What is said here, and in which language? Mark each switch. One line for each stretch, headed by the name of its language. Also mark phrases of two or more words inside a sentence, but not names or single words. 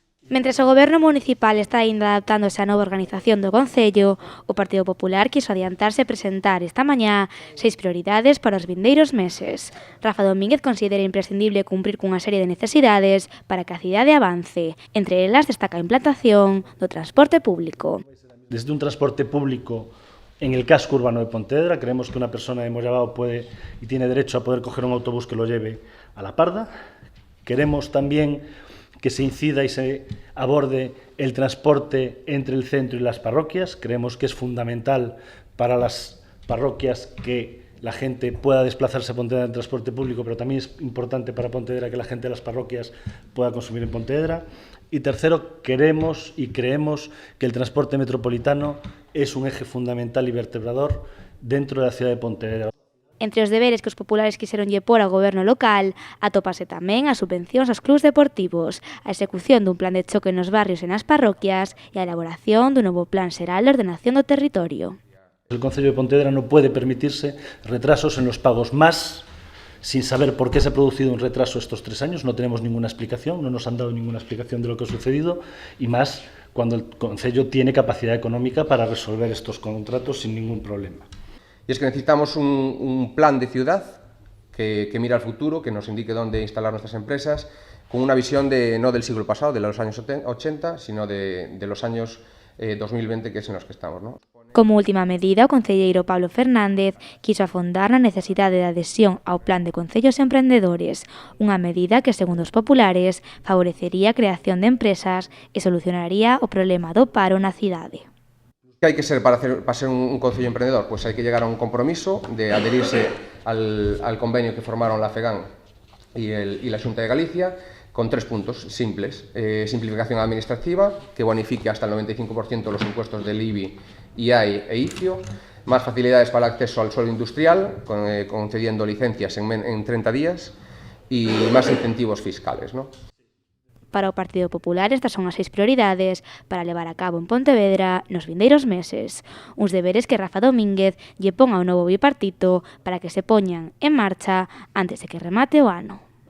Galician: Mentres o Goberno municipal está aínda adaptándose á nova organización do Concello, o Partido Popular quiso adiantarse e presentar esta mañá 6 prioridades para os vindeiros meses. Rafa Domínguez considera imprescindible cumprir cunha serie de necesidades para que a cidade avance. Entre elas destaca a implantación do transporte público.
Spanish: Desde un transporte público en el casco urbano de Pontevedra, creemos que una persona de Mollabao puede y tiene derecho a poder coger un autobús que lo lleve a La Parda. Queremos también que se incida y se aborde el transporte entre el centro y las parroquias. Creemos que es fundamental para las parroquias que la gente pueda desplazarse a Pontevedra en transporte público, pero también es importante para Pontevedra que la gente de las parroquias pueda consumir en Pontevedra. Y tercero, queremos y creemos que el transporte metropolitano es un eje fundamental y vertebrador dentro de la ciudad de Pontevedra.
Galician: Entre os deberes que os populares quixeronlle pôr ao goberno local, atópase tamén as subvencións aos clubs deportivos, a execución dun plan de choque nos barrios e nas parroquias e a elaboración dun novo plan xeral de ordenación do territorio.
Spanish: El Concello de Pontevedra no puede permitirse retrasos en los pagos más, sin saber por qué se ha producido un retraso estos 3 años, no tenemos ninguna explicación, no nos han dado ninguna explicación de lo que ha sucedido, y más cuando el Concello tiene capacidad económica para resolver estos contratos sin ningún problema. Y es que necesitamos un plan de ciudad que mira al futuro, que nos indique dónde instalar nuestras empresas, con una visión no del siglo pasado, de los años 80, sino de los años 2020, que es en los que estamos, ¿no?
Galician: Como última medida, o concelleiro Pablo Fernández quiso afondar na necesidade de adhesión ao Plan de Concellos Emprendedores, unha medida que, segundo os populares, favorecería a creación de empresas e solucionaría o problema do paro na cidade.
Spanish: ¿Qué hay que ser para ser un concello emprendedor? Pues hay que llegar a un compromiso de adherirse al convenio que formaron la FEGAN y la Xunta de Galicia, con 3 puntos simples. Simplificación administrativa, que bonifique hasta el 95% los impuestos del IBI, IAI e ICIO, más facilidades para el acceso al suelo industrial, concediendo licencias en 30 días, y más incentivos fiscales, ¿no?
Galician: Para o Partido Popular estas son as 6 prioridades para levar a cabo en Pontevedra nos vindeiros meses. Uns deberes que Rafa Domínguez lle pon ao novo bipartito para que se poñan en marcha antes de que remate o ano.